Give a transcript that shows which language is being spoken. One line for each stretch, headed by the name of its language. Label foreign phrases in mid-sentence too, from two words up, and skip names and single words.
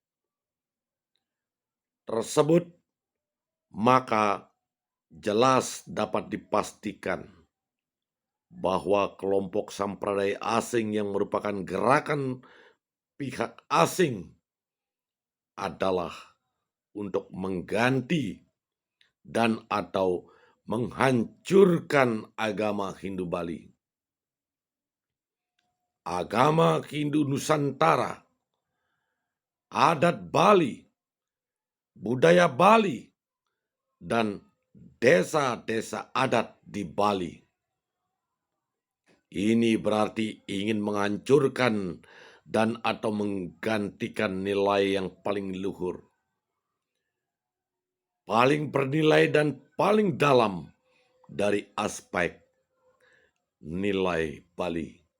Indonesian: tersebut, maka jelas dapat dipastikan bahwa kelompok sampradaya asing yang merupakan gerakan pihak asing adalah untuk mengganti dan atau menghancurkan agama Hindu Bali, agama Hindu Nusantara, adat Bali, budaya Bali, dan desa-desa adat di Bali. Ini berarti ingin menghancurkan dan atau menggantikan nilai yang paling luhur, paling bernilai dan paling dalam dari aspek nilai Bali.